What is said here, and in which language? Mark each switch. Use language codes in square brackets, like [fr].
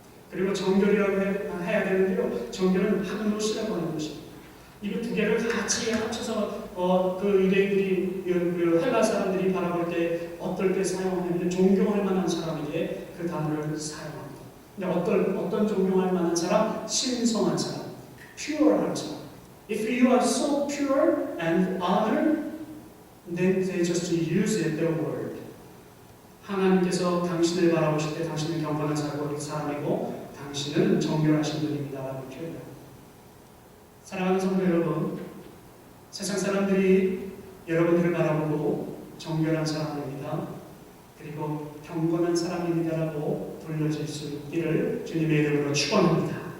[ko] 그리고 정결이라고 해야 되는데요, 정결은 하그노스라고 하는 것입니다. 이 두 개를 같이 합쳐서 그 유대인들이 헬라 사람들이 바라볼 때 어떨 때 사용하냐면 존경할 만한 사람에게 그 단어를 사용합니다. 근데 어떤 존경할 만한 사람? 신성한 사람, pure한 사람. [en] If you are so pure and honor, then they just use it, their word. [ko] 하나님께서 당신을 바라보실 때 당신은 경건한 사람이고 당신은 정결하신 분입니다라고 표현합니다. 사랑하는 성도 여러분, 세상 사람들이 여러분들을 바라보고 정결한 사람입니다, 그리고 경건한 사람입니다라고 불러질 수 있기를 주님의 이름으로 축원합니다.